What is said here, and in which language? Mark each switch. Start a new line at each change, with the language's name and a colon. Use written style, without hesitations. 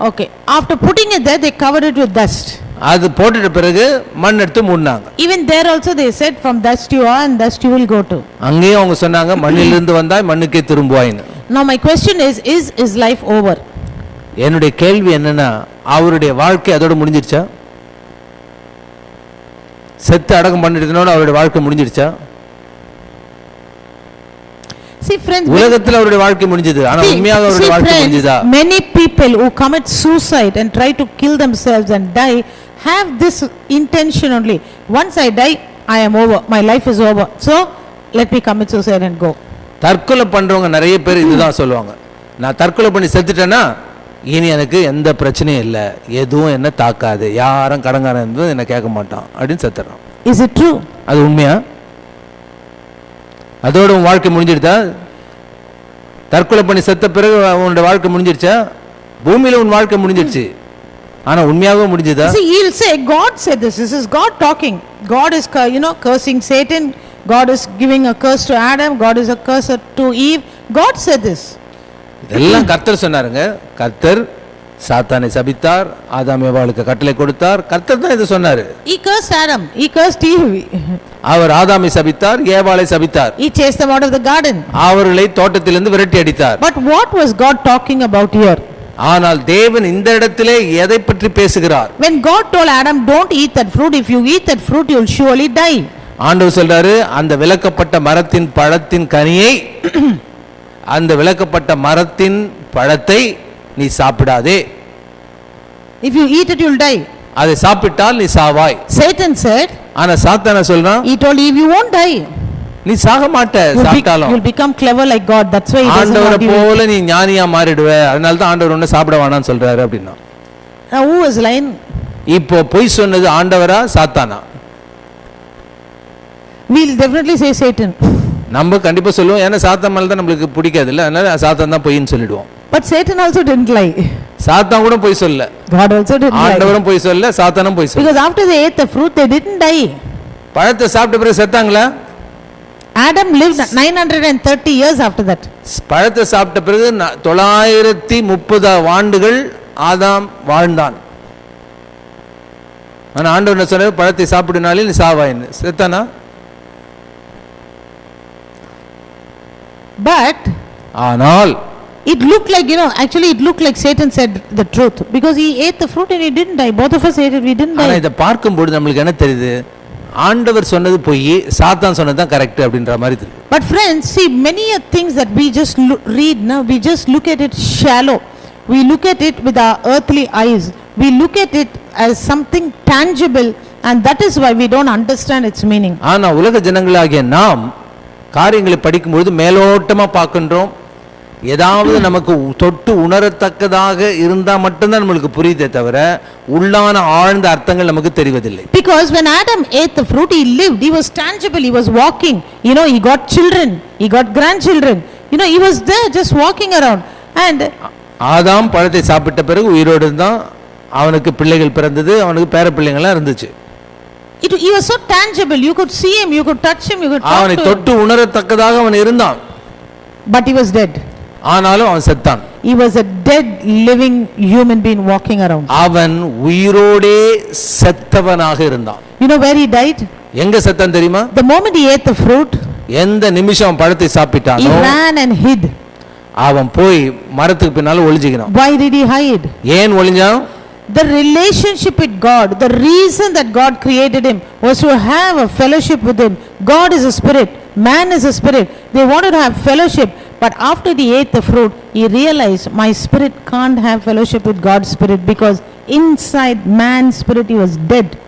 English: Okay, after putting it there, they covered it with dust.
Tamil: அது போட்டுட்ட பிறகு மண் எடுத்து மூடினாங்க.
English: Even there also they said, from dust you are and dust you will go to.
Tamil: அங்கேயும் அவங்க சொன்னாங்க, மண்ணிலிருந்து வந்தாய் மண்ணுக்கே திரும்புவாய்னு.
English: Now my question is his life over?
Tamil: என்னுடைய கேள்வி என்னன்னா, அவருடைய வாழ்க்கை அதோட முடிஞ்சிருச்சா? செத்து அடக்கம் பண்ணிட்டதோட அவருடைய வாழ்க்கை முடிஞ்சிருச்சா?
English: See friends,
Tamil: உலகத்துல அவருடைய வாழ்க்கை முடிஞ்சது, ஆனா உண்மையாக அவருடைய வாழ்க்கை முடிஞ்சதா?
English: Many people who commit suicide and try to kill themselves and die have this intention only. Once I die, I am over, my life is over, so let me commit suicide and go.
Tamil: தற்கொலை பண்றவங்க நிறைய பேர் இதுதான் சொல்லுவாங்க. நான் தற்கொலை பண்ணி செத்துட்டேன்னா இனி எனக்கு எந்த பிரச்சனையும் இல்லை, எதுவும் என்ன தாக்காது, யாரும் கடங்காரன் இருந்தது என்ன கேட்க மாட்டான் அப்படின்னு செத்துறான்.
English: Is it true?
Tamil: அது உண்மையா? அதோட உன் வாழ்க்கை முடிஞ்சிடுதா? தற்கொலை பண்ணி செத்த பிறகு உன்னோட வாழ்க்கை முடிஞ்சிருச்சா? பூமியில உன் வாழ்க்கை முடிஞ்சிருச்சு, ஆனா உண்மையாகவே முடிஞ்சதா?
English: See, he'll say God said this. This is God talking. God is cursing Satan. God is giving a curse to Adam. God is a curse to Eve. God said this.
Tamil: இதெல்லாம் கர்த்தர் சொன்னாருங்க. கர்த்தர் சாத்தானை சபித்தார், ஆதாம் ஏவாளுக்கு கட்டளை கொடுத்தார். கர்த்தர் தான் இது சொன்னாரு.
English: He cursed Adam, he cursed Eve.
Tamil: அவர் ஆதாமை சபித்தார், ஏவாளை சபித்தார்.
English: He chased them out of the garden.
Tamil: அவர்களை தோட்டத்திலிருந்து விரட்டி அடித்தார்.
English: But what was God talking about here?
Tamil: ஆனால் தேவன் இந்த இடத்திலே எதை பற்றி பேசுகிறார்?
English: When God told Adam, don't eat that fruit, if you eat that fruit you will surely die.
Tamil: ஆண்டவர் சொல்றாரு, அந்த விலக்கப்பட்ட மரத்தின் பழத்தின் கனியை, அந்த விலக்கப்பட்ட மரத்தின் பழத்தை நீ சாப்பிடாதே.
English: If you eat it you will die.
Tamil: அதை சாப்பிட்டால் நீ சாவாய்.
English: Satan said,
Tamil: ஆனா சாத்தான சொல்றான்,
English: he told Eve, you won't die.
Tamil: நீ சாக மாட்ட, சாப்பிட்டாலும்
English: you will become clever like God. That's why he doesn't
Tamil: ஆண்டவரை
English: want you.
Tamil: போல நீ ஞானியா மாறிடுவே, அதனால தான் ஆண்டவர் உன்னை சாப்பிட வேணாம்னு சொல்றாரு அப்படினா.
English: Now who is lying?
Tamil: இப்போ பொய் சொன்னது ஆண்டவரா சாத்தானா?
English: We'll definitely say Satan.
Tamil: நம்ம கண்டிப்பா சொல்லுவோம், ஏன்னா சாத்தான் மேல தான் நமக்கு பிடிக்காது இல்ல, அதனால சாத்தான் தான் பொய்ன்னு சொல்லிடுவோம்.
English: But Satan also didn't lie.
Tamil: சாத்தான் கூட பொய் சொல்லல,
English: God also didn't lie.
Tamil: ஆண்டவரும் பொய் சொல்லல, சாத்தானும் பொய் சொல்லல.
English: Because after they ate the fruit they didn't die.
Tamil: பழத்தை சாப்பிட்ட பிறகு செத்தாங்களா?
English: Adam lived 930 years after that.
Tamil: பழத்தை சாப்பிட்ட பிறகு 930 ஆண்டுகள் ஆதாம் வாழ்ந்தான். ஆனா ஆண்டவர் என்ன சொன்னாரு? பழத்தை சாப்பிடுனாலே நீ சாவாயின்னு. செத்தானா?
English: But
Tamil: ஆனால்
English: it looked like, actually it looked like Satan said the truth, because he ate the fruit and he didn't die. Both of us ate it, we didn't die.
Tamil: ஆனா இத பார்க்கும்போது நமக்கு என்ன தெரியுது? ஆண்டவர் சொன்னது பொய், சாத்தான் சொன்னது தான் கரெக்ட் அப்படின்ற மாதிரி தெரியுது.
English: But friends, see, many things that we just read now, we just look at it shallow. We look at it with our earthly eyes. We look at it as something tangible, and that is why we don't understand its meaning.
Tamil: ஆனா உலக ஜனங்களாகிய நாம் காரியங்களை படிக்கும்போது மேலோட்டமா பார்க்கின்றோம். ஏதாவது நமக்கு தொட்டு உணரத்தக்கதாக இருந்தா மட்டும்தான் நம்மளுக்கு புரியுதே தவிர உள்ளான ஆழ்ந்த அர்த்தங்கள் நமக்கு தெரிவதில்லை.
English: Because when Adam ate the fruit, he lived, he was tangible, he was walking, he got children, he got grandchildren, he was there just walking around. And
Tamil: ஆதாம் பழத்தை சாப்பிட்ட பிறகு உயிரோடு இருந்தான், அவனுக்கு பிள்ளைகள் பிறந்தது, அவனுக்கு பேர பிள்ளைங்கள்லாம் இருந்துச்சு.
English: he was so tangible, you could see him, you could touch him, you could talk to him.
Tamil: அவனை தொட்டு உணரத்தக்கதாக அவன் இருந்தான்.
English: But he was dead.
Tamil: ஆனாலும் அவன் செத்தான்.
English: He was a dead living human being walking around.
Tamil: அவன் உயிரோடே செத்தவனாக இருந்தான்.
English: You know where he died?
Tamil: எங்க செத்தான் தெரியுமா?
English: The moment he ate the fruit,
Tamil: எந்த நிமிஷம் பழத்தை சாப்பிட்டானோ
English: he ran and hid.
Tamil: அவன் போய் மரத்துக்கு பின்னால ஒளிஞ்சிக்கிறான்.
English: Why did he hide?
Tamil: ஏன் ஒளிஞ்சான்?
English: The relationship with God, the reason that God created him was to have a fellowship with him. God is a spirit, man is a spirit. They wanted to have fellowship. But after he ate the fruit, he realized my spirit can't have fellowship with God's spirit because inside man's spirit he was dead.